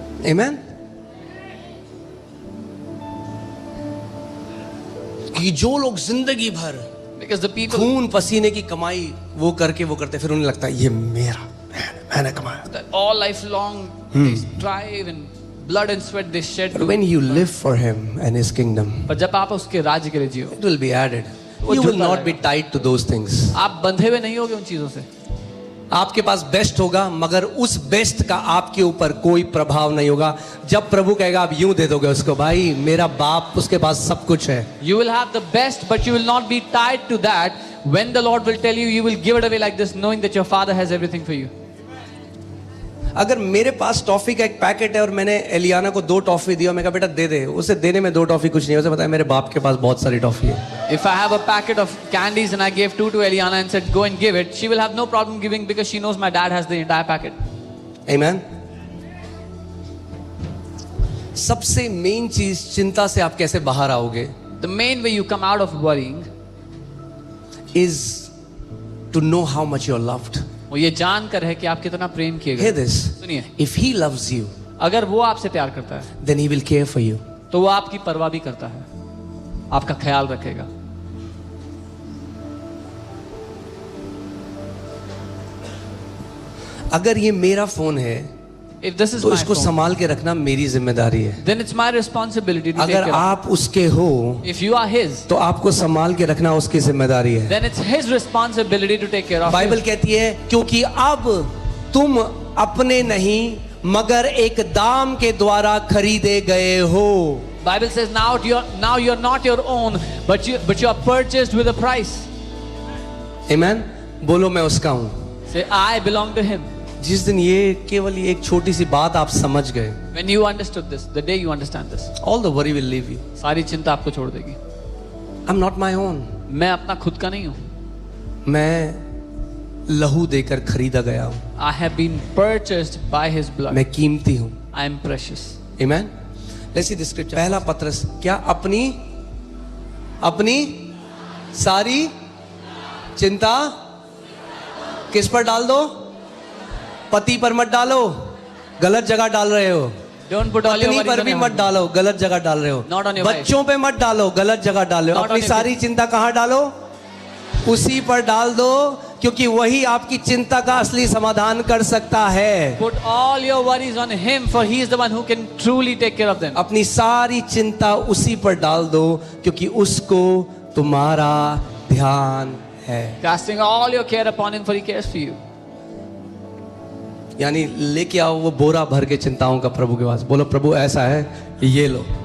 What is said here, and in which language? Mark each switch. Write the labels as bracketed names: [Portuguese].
[English] Amen. [Hindi] कि जो लोग जिंदगी भर [English] Because the people [Hindi] खून पसीने की कमाई वो करते, फिर उन्हें लगता है ये मेरा, मैंने कमाया. [English] that all life long they strive and blood and sweat they shed. But when you live for Him and His kingdom, [Hindi] पर जब आप उसके राज्य के लिए जियो, [English] it will be added. [Hindi] वो [English] You will [Hindi] जुड़ता [English] not be tied to those things. [Hindi] आप बंधे हुए नहीं होगे उन चीजों से. आपके पास बेस्ट होगा, मगर उस बेस्ट का आपके ऊपर कोई प्रभाव नहीं होगा। जब प्रभु कहेगा आप यूं दे दोगे उसको, भाई मेरा बाप उसके पास सब कुछ है। [English] You will have the best, but you will not be tied to that. When the Lord will tell you, you will give it away like this, knowing that your Father has everything for you. [Hindi] अगर मेरे पास toffee का एक packet है और मैंने एलियाना को 2 toffee दी और मैं कहा बेटा दे दे, उसे देने में 2 टॉफी कुछ नहीं है, उसे पता है मेरे बाप के पास बहुत सारी टॉफी है। [English] If I have a packet of candies and I gave 2 to Eliana and said, go and give it, she will have no problem giving because she knows my dad has the entire packet. Amen? [Hindi] सबसे main चीज, चिंता से आप कैसे बाहर आओगे, [English] The main way you come out of worrying is to know how much you're loved. [Hindi] वो ये जानकर है कि आप कितना प्रेम किए [English] Hear [Hindi] गए। [English] this. [Hindi] सुनिए, [English] If he loves you, [Hindi] अगर वो आपसे प्यार करता है [English] then he will care for you. [Hindi] तो वो आपकी परवाह भी करता है, आपका ख्याल रखेगा। अगर ये मेरा फोन है [English] If this is [Hindi] तो [English] my [Hindi] इसको [English] phone, [Hindi] संभाल के रखना मेरी जिम्मेदारी है। [English] then it's my responsibility to take [Hindi] अगर [English] care of. [Hindi] आप उसके हो [English] If you are his, [Hindi] तो आपको संभाल के रखना उसकी जिम्मेदारी है। [English] then it's his responsibility to take care of [Hindi] Bible [English] you. [Hindi] कहती है क्योंकि अब तुम अपने नहीं मगर एक दाम के द्वारा खरीदे गए हो। [English] Bible says now you're not your own, but you are purchased with a price. [Hindi] आमेन। बोलो मैं उसका हूं। [English] Say I belong to him. [Hindi] जिस दिन ये केवल एक छोटी सी बात आप समझ गए, [English] When you understood this, the day you understand this, all the worry will leave you. [Hindi] सारी चिंता आपको छोड़ देगी। [English] I'm not my own. [Hindi] मैं अपना खुद का नहीं हूँ। मैं लहू देकर खरीदा गया हूं। [English] I have been purchased by his blood. [Hindi] मैं कीमती हूं। [English] I am precious. Amen. Let's see the scripture. [Hindi] पहला पत्रस, क्या अपनी सारी चिंता किस पर डाल दो? पति पर मत डालो, गलत जगह डाल रहे हो। [English] Don't put all your [Hindi] पत्नी [English] worries [Hindi] पर [English] on [Hindi] भी [English] your [Hindi] मत [English] husband. [Hindi] डालो, गलत जगह डाल रहे हो। [English] Not on your wife. [Hindi] बच्चों पे मत डालो, गलत जगह डाल रहे हो। [English] Not on [Hindi] अपनी [English] your [Hindi] सारी चिंता कहाँ डालो? उसी पर डाल दो, क्योंकि वही आपकी चिंता का असली समाधान कर सकता है। [English] Put all your worries on him, for he is the one who can truly take care of them. [Hindi] अपनी सारी चिंता उसी पर डाल दो, क्योंकि उसको तुम्हारा ध्यान है। [English] Casting all your care upon him, for he cares for you. [Hindi] यानी लेके आओ वो बोरा भर के चिंताओं का प्रभु के पास, बोलो प्रभु ऐसा है, ये लो।